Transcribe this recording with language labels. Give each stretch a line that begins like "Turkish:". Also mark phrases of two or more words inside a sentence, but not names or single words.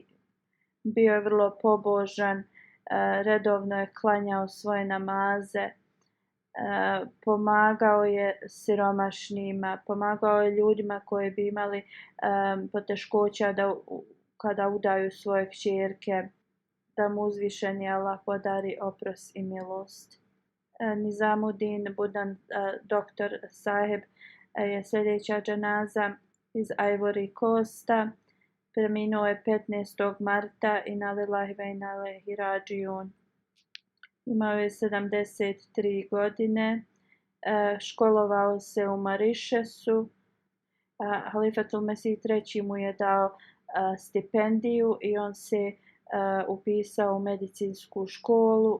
Bosnian: Bio je vrlo pobožan, redovno je klanjao svoje namaze, pomagao je siromašnima, pomagao je ljudima koji bi imali poteškoća kada udaju svoje kćerke, da mu uzvišeni Allah podari oprost i milost. Nizamuddin Budan doktor Saheb je sljedeća dženaza iz Ivory Coasta. Preminuo je 15. marta i
Arabic: إنا لله وإنا إليه راجعون.
Bosnian: Imao je 73 godine. Školovao se u Mauritiusu. Halifatul Mesih III mu je dao stipendiju i on se upisao u medicinsku školu.